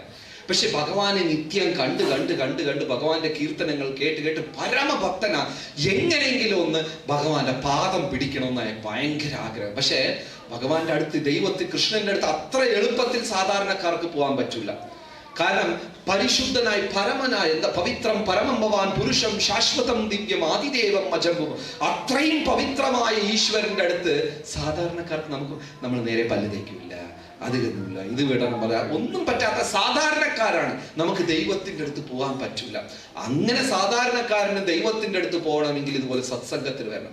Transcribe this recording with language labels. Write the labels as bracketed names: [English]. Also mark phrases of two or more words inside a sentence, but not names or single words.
[Malayalam] പക്ഷെ ഭഗവാനെ നിത്യം കണ്ട് ഭഗവാന്റെ കീർത്തനങ്ങൾ കേട്ട് പരമഭക്തനാ. എങ്ങനെയെങ്കിലും ഒന്ന് ഭഗവാന്റെ പാദം പിടിക്കണമെന്നായ ഭയങ്കര ആഗ്രഹം. പക്ഷെ ഭഗവാന്റെ അടുത്ത്, ദൈവത്തിൽ, കൃഷ്ണന്റെ അടുത്ത് അത്ര എളുപ്പത്തിൽ സാധാരണക്കാർക്ക് പോകാൻ പറ്റൂല. കാരണം പരിശുദ്ധനായി പരമനായ എന്താ [Sanskrit] പവിത്രം പരമം ഭവാൻ പുരുഷം ശാശ്വതം ദിവ്യം ആദിദേവം അജംബും, [Malayalam] അത്രയും പവിത്രമായ ഈശ്വരന്റെ അടുത്ത് സാധാരണക്കാർക്ക് നമ്മൾ നേരെ പല്ല് തേക്കില്ല, അതിലൊന്നുമില്ല, ഇത് വിടണം പറയാ ഒന്നും പറ്റാത്ത സാധാരണക്കാരാണ്. നമുക്ക് ദൈവത്തിന്റെ അടുത്ത് പോകാൻ പറ്റൂല. അങ്ങനെ സാധാരണക്കാരന് ദൈവത്തിന്റെ അടുത്ത് പോകണമെങ്കിൽ ഇതുപോലെ സത്സംഗത്തിൽ വരണം.